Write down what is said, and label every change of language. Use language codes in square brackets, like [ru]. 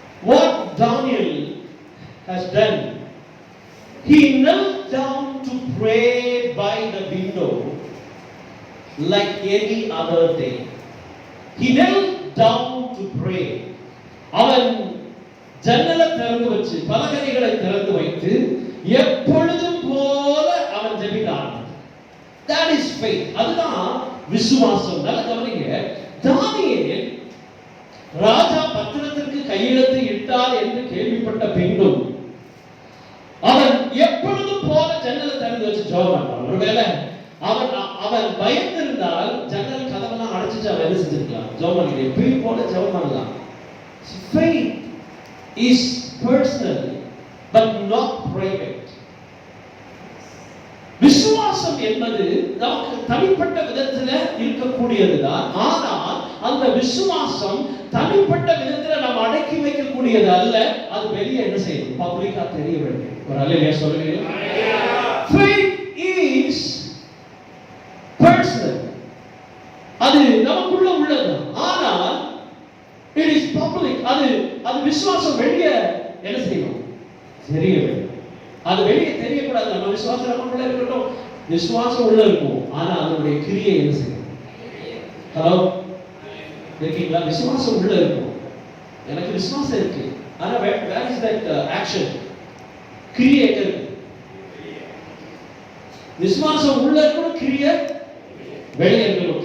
[en] What Daniel has done, he knelt down to pray by the window like any other day. He knelt down to pray. [ta] அவன் ஜன்னலை திறந்து வச்சு பலகணிகளை திறந்து வைத்து எப்பொழுதும் போல அவன் ஜெபித்தான். [en] That is faith. [ta] அதுதான் விசுவாசம். நல்ல கவனிங்க. தானியேல் ராஜா பத்திரத்திற்கு கையெழுத்து இட்டார் என்று கேள்விப்பட்ட பின்னும் அவன் எப்பொழுதும் போல ஜன்னலை திறந்து வச்சு ஜெபம் பண்ணான். ஒருவேளை அவன் பயந்திருந்தால் ஜன்னல் கதவெல்லாம் அடைச்சிட்டு அவன் என்ன செஞ்சிருக்கலாம், ஜெபம் பண்ணி எப்பயும் போல ஜெபம் பண்ணலாம். [en] Faith is personal but not private. [ta] விசுவாசம் என்பது நமக்கு தனிப்பட்ட விதத்துல இருக்கக்கூடியதுதான். ஆனால் அந்த விசுவாசம் தனிப்பட்ட விதத்துல நம்ம அடக்கி வைக்கக்கூடியது அல்ல. அது வெளியே என்ன செய்யணும், பப்ளிக்கா தெரிய வேண்டும். ஒரு அல்லேலூயா சொல்லுங்க. [en] Faith is personal. [ta] அது நமக்குள்ள உள்ளது. ஆனால் [en] it is public. [ta] அது விசுவாசம் வெளியே என்ன செய்யணும், தெரிய வேண்டும். அது வெளியே தெரியக்கூடாது. நம்ம விசுவாசம் நமக்குள்ள இருக்கட்டும், விசுவாசம் உள்ள இருக்கும். ஆனா அதனுடைய கிரியை என்ன செய்யணும். ஹலோ இருக்கீங்களா? விசுவாசம் உள்ள இருக்கும். எனக்கு விசுவாசம் இருக்கு. ஆனா [en] where is that action? [ta] கிரியை இருக்கு. விசுவாசம் உள்ள இருக்கணும், கிரியை வெளியே இருக்கணும்.